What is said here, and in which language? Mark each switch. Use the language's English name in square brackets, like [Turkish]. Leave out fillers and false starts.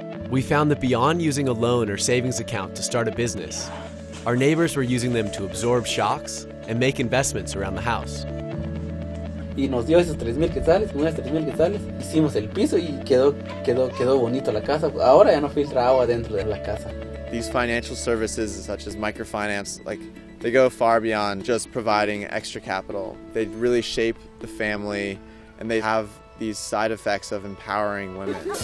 [English] We found that beyond using a loan or savings account to start a business, our neighbors were using them to absorb shocks and make investments around the house. [Spanish] Y nos dio esos 3,000 quetzales, con esos 3,000 quetzales hicimos el piso y quedó bonito la casa. Ahora ya no filtra agua dentro de la casa. [English] These financial services such as microfinance, they go far beyond just providing extra capital. They really shape the family and they have these side effects of empowering women.